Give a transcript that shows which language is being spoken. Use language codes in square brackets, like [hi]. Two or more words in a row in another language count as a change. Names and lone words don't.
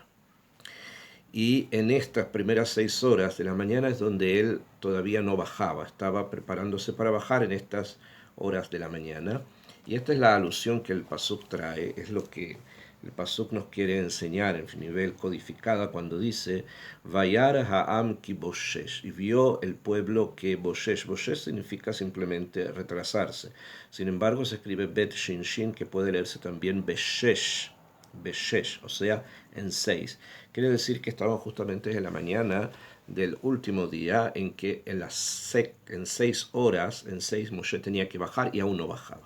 [es] Y en estas primeras 6 horas de la mañana es donde él todavía no bajaba, estaba preparándose para bajar en estas horas de la mañana. Y esta es la alusión que el Pasuk trae, es lo que el Pasuk nos quiere enseñar en nivel codificada cuando dice [he] וירא העם כי בושש, [es] y vio el pueblo que boshesh. Boshesh significa simplemente retrasarse. Sin embargo, se escribe [he] בית שין שין, [es] que puede leerse también beshesh, o sea, en 6. Quiere decir que estaban justamente en la mañana del último día en que en 6 horas, en 6 Moshe tenía que bajar y aún no bajaba.